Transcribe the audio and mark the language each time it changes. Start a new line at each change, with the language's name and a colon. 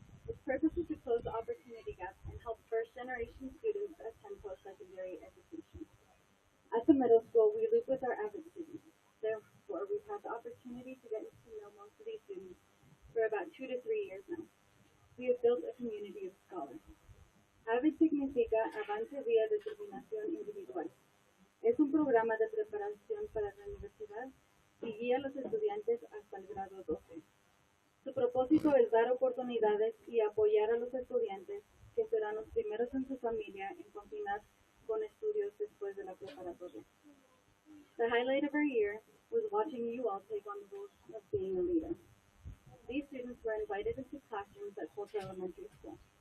English: Its purpose is to close the opportunity gap and help first-generation students attend post-secondary education. At the middle school, we loop with our Avid students. Therefore, we've had the opportunity to get to know most of these students for about 2 to 3 years now. We have built a community of scholars.
Spanish: Avid significa Avance vía Determinación Individual. Es un programa de preparación para la universidad y guía a los estudiantes hasta el grado 12. Su propósito es dar oportunidades y apoyar a los estudiantes que serán los primeros en su familia en continuar con estudios después de la preparatoria.
English: The highlight of our year was watching you all take on the role of being a leader. These students were invited into classrooms at Coulter Elementary School.